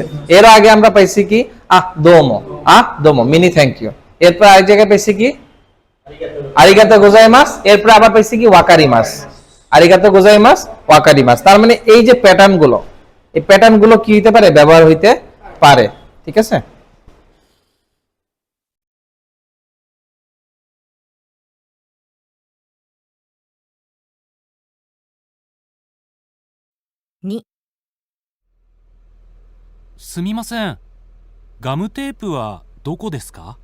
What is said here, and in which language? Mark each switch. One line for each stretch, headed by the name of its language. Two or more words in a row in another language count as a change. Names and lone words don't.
Bangla: এর আগে আমরা পাইছি কি,
Japanese: どうも、どうも,
Bangla: মিনি
English: thank you.
Bangla: এরপর আরেক জায়গায় পাইছি কি,
Japanese: ありがとうございます.
Bangla: এরপর আবার পাইছি কি,
Japanese: わかります、ありがとうございます、わかります.
Bangla: তার মানে এই যে প্যাটার্ন গুলো, এই প্যাটার্ন গুলো কি হইতে পারে? ব্যবহার হইতে পারে। ঠিক আছে,
Japanese: すみません、ガムテープはどこですか？